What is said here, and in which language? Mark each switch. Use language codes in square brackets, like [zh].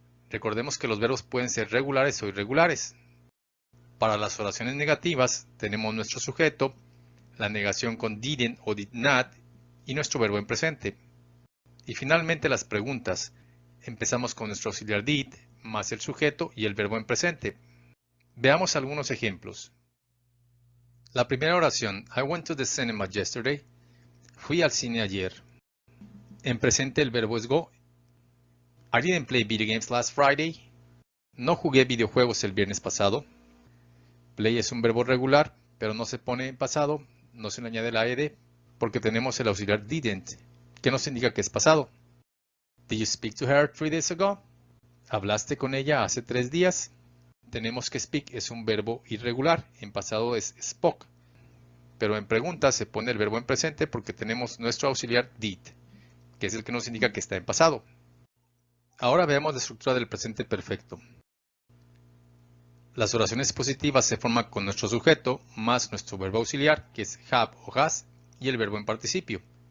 [es] Recordemos que los verbos pueden ser regulares o irregulares. Para las oraciones negativas tenemos nuestro sujeto, la negación con didn't o did not y nuestro verbo en presente. Y finalmente las preguntas. Empezamos con nuestro auxiliar did más el sujeto y el verbo en presente. Veamos algunos ejemplos. La primera oración, [en] I went to the cinema yesterday. [es] Fui al cine ayer. En presente el verbo es go. [en] I didn't play video games last Friday. [es] No jugué videojuegos el viernes pasado. Play es un verbo regular, pero no se pone en pasado, no se le añade la ed, porque tenemos el auxiliar didn't, que nos indica que es pasado. [en] Did you speak to her 3 days ago? [es] ¿Hablaste con ella hace 3 días? Tenemos que speak es un verbo irregular, en pasado es spoke, pero en pregunta se pone el verbo en presente porque tenemos nuestro auxiliar did, que es el que nos indica que está en pasado. Ahora veamos la estructura del presente perfecto. Las oraciones positivas se forman con nuestro sujeto más nuestro verbo auxiliar, que es have o has, y el verbo en participio.